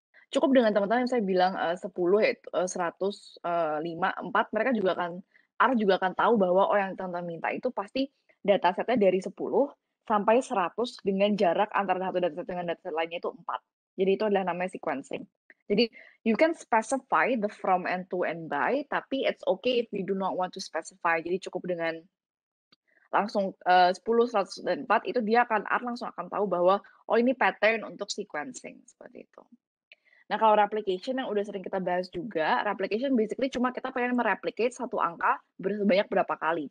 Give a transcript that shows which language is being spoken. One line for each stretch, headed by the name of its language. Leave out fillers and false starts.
Indonesian: Cukup dengan teman-teman yang saya bilang, 10 yaitu 100, 5, 4, mereka juga akan R juga akan tahu bahwa, oh yang teman-teman minta itu pasti datasetnya dari 10 sampai 100 dengan jarak antara satu dataset dengan dataset lainnya itu 4. Jadi itu adalah namanya sequencing. Jadi
English: you can specify the from and to and by,
Indonesian: tapi
English: it's okay if you do not want to specify.
Indonesian: Jadi cukup dengan langsung, 10, 100, dan 4 itu dia akan R langsung akan tahu bahwa, oh ini pattern untuk sequencing, seperti itu. Nah, kalau replication yang udah sering kita bahas juga, replication basically cuma kita pengen mereplicate satu angka sebanyak berapa kali.